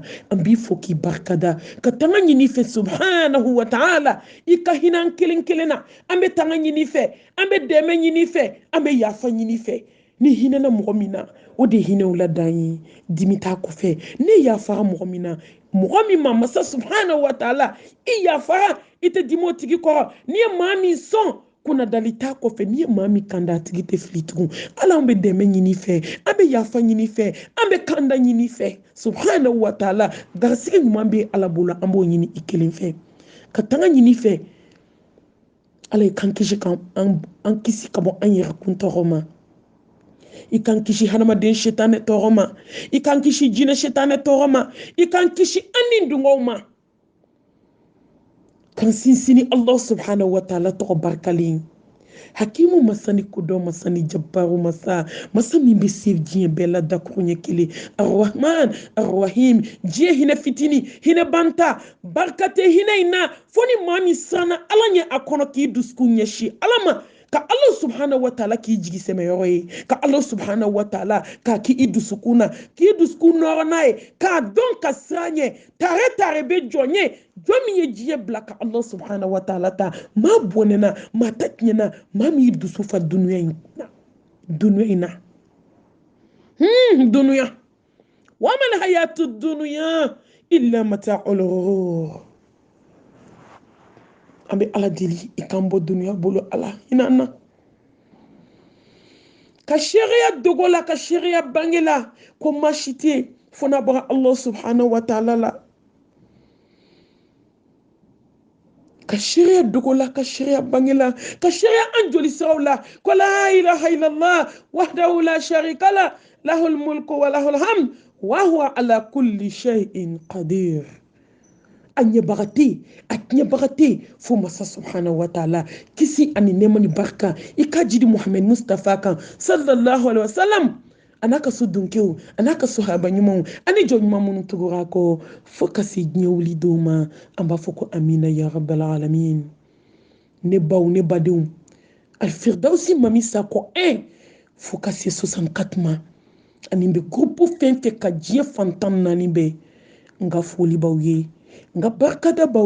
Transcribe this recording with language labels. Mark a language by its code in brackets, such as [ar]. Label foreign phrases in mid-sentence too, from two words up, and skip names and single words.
[bm] An b'i fo k'i barikada, ka tanga ɲini fɛ [ar] سبحانه وتعالى. [bm] I ka hinɛ an kelen kelen na, an bɛ tanga ɲini fɛ, an bɛ dɛmɛ ɲini fɛ, an bɛ yafa ɲini fɛ. Ni hinɛna mɔgɔ min na, o de hinɛw la dan ye, dimi t'a kɔfɛ. Ne yafara mɔgɔ min na, mɔgɔ min ma masa [ar] سبحانه وتعالى [bm] i yafara, i tɛ dimi o tigi kɔrɔ. N'i ye maa min sɔn kuna dalita ko fe ni mami kanda tigi te fili tugun ala an bɛ dɛmɛ ɲini fɛ an bɛ yafa ɲini fɛ an bɛ kanda ɲini fɛ [ar] سبحانه وتعالى [bm] garisigi ɲuman bɛ ala bolo an b'o ɲini i kelen fɛ ka tanga ɲini fɛ ala ye kan kisi an kisi ka bɔ an yɛrɛ kun tɔgɔ ma i kan kisi hadamaden setanɛ tɔgɔ ma i kan kisi jinɛ setanɛ tɔgɔ ma i kan kisi an ni dungaw ma kan sinsini Allah [ar] سبحانه وتعالى [bm] tɔgɔ barikalen hakimu masani kodɔn masani jabaru masa min bɛ se diɲɛ bɛɛ la dakuru ɲɛ kelen [ar] الرحمن الرحيم [bm] diɲɛ hinɛ fitini hinɛ banta barika tɛ hinɛ in na fo ni maa min siranna ala ɲɛ a kɔnɔ k'i dusukun ɲɛsin ala ma ka Allah [ar] سبحانه وتعالى [bm] k'i jigi sɛmɛyɔrɔ ye ka Allah [ar] سبحانه وتعالى [bm] k'a k'i dusukun na k'i dusukun nɔrɔ n'a ye k'a dɔn ka siran ɲɛ tare bɛ jɔn ye jɔn min ye diɲɛ bila ka Allah [ar] سبحانه وتعالى [bm] ta maa bɔnɛna maa ta tiɲɛna maa min y'i dusu fa dunuya in na dunuya [ar] وما الحياة الدنيا إلا متاع الغرور [bm] an bɛ ala deli i kan bɔ dunuya bolo ala hinɛ na ka sariya dogo la ka sariya bange la ko maa si tɛ yen fo n'a bɔra Allah [ar] سبحانه وتعالى [bm] la ka sariya dogo la ka sariya bange la ka sariya an joli siraw la ko [ar] لا إله إلا الله وحده لا شريك له له الملك وله الحمد وهو على كل شيء قدير [bm] a ɲɛbaga tɛ yen fo masa [ar] سبحانه وتعالى [bm] kisi ani nɛɛma ni barika i ka jidi Muhammad Mustafa kan [ar] صلى الله عليه وسلم [bm] a n'a ka so dunkew a n'a ka sahaba ɲumanw ani jɔn ɲuman minnu tugura kɔ fo ka se diɲɛ wuli dɔw ma an b'a fɔ ko [ar] آمين يا رب العالمين [bm] ne baw ne badenw alfirdausi mami sakɔ 1 fo ka se 64 ma ani bɛ groupe fɛn fɛn ka diɲɛ fantan 4 bɛɛ n ka foli b'aw ye n ka barikada b'aw